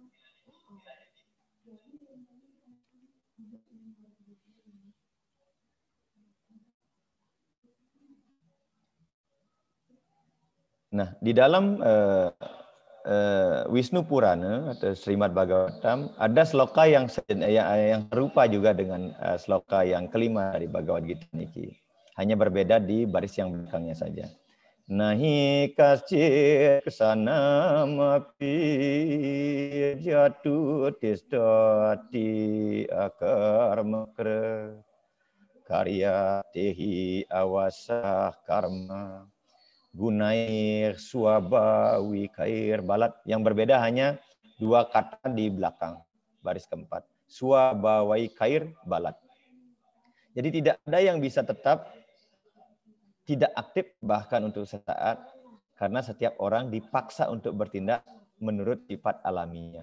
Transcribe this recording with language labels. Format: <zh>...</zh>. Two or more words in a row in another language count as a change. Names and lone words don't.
<id>Nah, di dalam Wisnu Purana atau Srimad Bhagavatam ada sloka yang serupa juga dengan sloka yang kelima dari Bhagavad Gita niki. Hanya berbeda di baris yang belakangnya saja.</id> <sa>Nahi kascit kesanamapi jatu tistati akarmakra karya tehi awasah karma gunair suabawi kair balat.</sa> <id>Yang berbeda hanya dua kata di belakang baris keempat,</id> <sa>suabawai kair balat.</sa> <id>Jadi tidak ada yang bisa tetap tidak aktif bahkan untuk sesaat, karena setiap orang dipaksa untuk bertindak menurut sifat alamiah.</id>